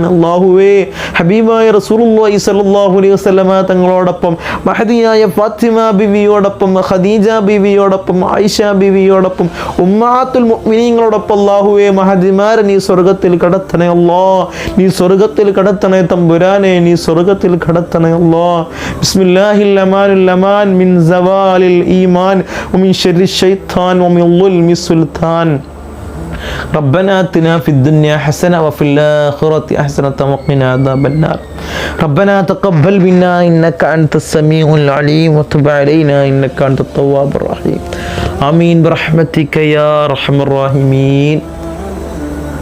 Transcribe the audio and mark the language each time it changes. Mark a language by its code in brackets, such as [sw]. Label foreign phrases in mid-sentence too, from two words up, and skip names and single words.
[ml] അല്ലാഹുവേ, ഹബീബായ [ar] رسول الله صلى الله عليه وسلم [ml] തങ്ങളോടൊപ്പം മഹദിയായ ഫാത്തിമ ബിവിയോടൊപ്പം ഖദീജ ബിവിയോടൊപ്പം ആയിഷ ബിവിയോടൊപ്പം ഉമ്മാത്തുൽ മുഅ്മിനീങ്ങളോടൊപ്പം അല്ലാഹുവേ മഹദിമാരെ നീ സ്വർഗ്ഗത്തിൽ കടത്തണേ അല്ലാ, നീ സ്വർഗ്ഗത്തിൽ കടത്തണേ തമ്പുരാനെ, നീ സ്വർഗ്ഗത്തിൽ കടത്തണേ അല്ലാ. [ar] بسم الله الأمان الأمان من زوال الإيمان ومن شر الشيطان ومن ظلم السلطان. ربنا آتنا في الدنيا حسنة وفي الآخرة حسنة وقنا عذاب النار. ربنا تقبل منا إنك أنت السميع العليم وتب علينا إنك أنت التواب الرحيم. آمين برحمتك يا أرحم الراحمين.